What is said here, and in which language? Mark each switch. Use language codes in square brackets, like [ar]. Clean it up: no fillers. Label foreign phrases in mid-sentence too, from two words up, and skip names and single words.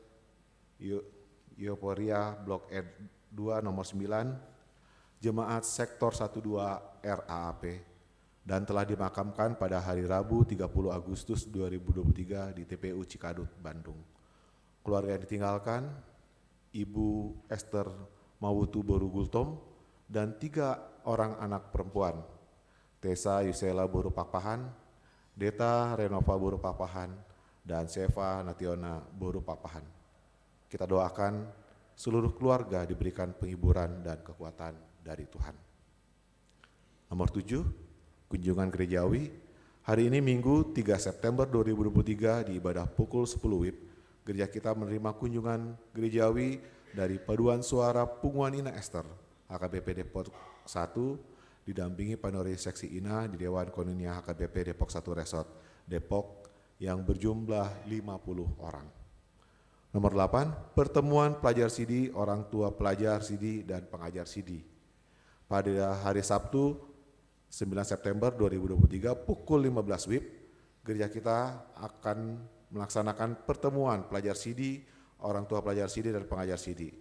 [id] Euforia Blok E2 nomor 9, jemaat sektor 12 RAAP, dan telah dimakamkan pada hari Rabu 30 Agustus 2023 di TPU Cikadut, Bandung. Keluarga yang ditinggalkan, Ibu Esther Mawutu Boru Gultom, dan 3 orang anak perempuan, Tessa Yusela Boru Pakpahan, Deta Renova Boru Pakpahan, dan Seva Nationa Boru Pakpahan. Kita doakan seluruh keluarga diberikan penghiburan dan kekuatan dari Tuhan. Nomor 7, kunjungan gerejawi. Hari ini Minggu 3 September 2023 di ibadah pukul 10 WIB, gereja kita menerima kunjungan gerejawi dari Paduan Suara Punguan Ina Esther, HKBP Depok 1, didampingi Panori Seksi Ina di Dewan Konunia HKBP Depok 1 Resort Depok yang berjumlah 50 orang. Nomor 8, pertemuan pelajar CD, orang tua pelajar CD, dan pengajar CD. Pada hari Sabtu 9 September 2023 pukul 15 WIB, gereja kita akan melaksanakan pertemuan pelajar CD, orang tua pelajar CD, dan pengajar CD.